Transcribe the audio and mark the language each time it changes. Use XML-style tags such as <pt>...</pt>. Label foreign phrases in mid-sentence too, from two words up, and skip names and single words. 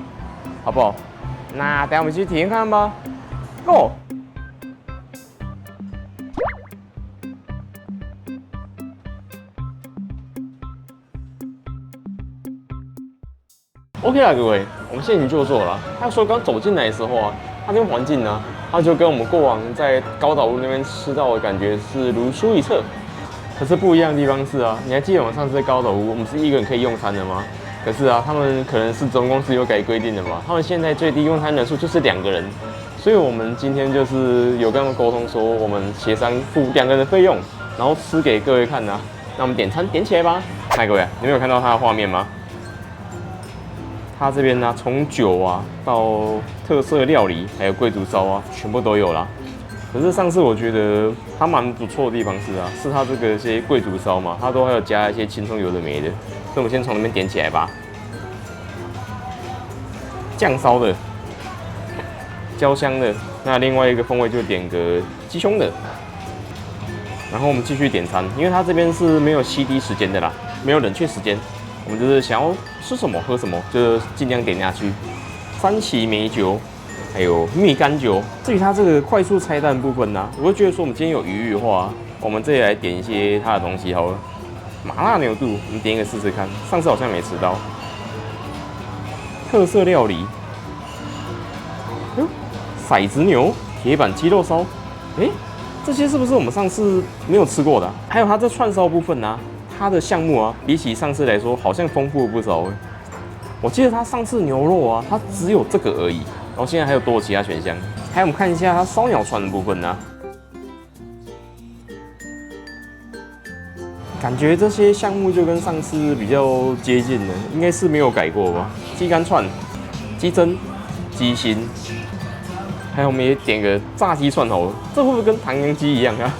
<zh>好不好？那等一下我們去體驗看看吧。Go！ OK 啦，各位，我們現在已經就座了。他說剛走進來的時候啊，它這邊環境呢，它就跟我們過往在高島屋那邊吃到的感覺是如出一轍。可是不一樣的地方是啊，你還記得我們上次在高島屋，我們是一個人可以用餐的嗎？可是啊，他們可能是總公司有改規定的嘛，他們現在最低用餐人數就是2個人，所以我們今天就是有跟他們溝通說，我們協商付2個人的費用，然後吃給各位看啊。那我們點餐點起來吧。那各位，你們有看到它的畫面嗎？它這邊呢，從酒啊到特色料理，還有貴族燒啊，全部都有啦。可是上次我覺得它蠻不錯的地方是啊，是它這個一些貴族燒嘛，它都還有加一些青蔥油的沒的，所以我們先從那邊點起來吧。醬燒的、焦香的，那另外一個風味就點個雞胸的。然後我們繼續點餐，因為它這邊是沒有CD時間的啦，沒有冷卻時間，我們就是想要吃什麼喝什麼，就盡量點下去。三旗梅酒。還有蜜柑酒。至於它這個快速菜單部分呢，我會覺得說我們今天有餘裕的話，我們這裡來點一些它的東西好了。麻辣牛肚，我們點一個試試看。上次好像沒吃到。特色料理，骰子牛、鐵板雞肉燒，這些是不是我們上次沒有吃過的啊？還有它這串燒部分呢，它的項目啊，比起上次來說好像豐富了不少。我記得它上次牛肉啊，它只有這個而已。然後現在還有多其他選項，還有我們看一下它燒鳥串的部分呢、啊，感覺這些項目就跟上次比較接近的，應該是沒有改過吧？雞肝串、雞胗、雞心，還有我們也點個炸雞串頭，這會不會跟唐揚雞一樣啊？</zh>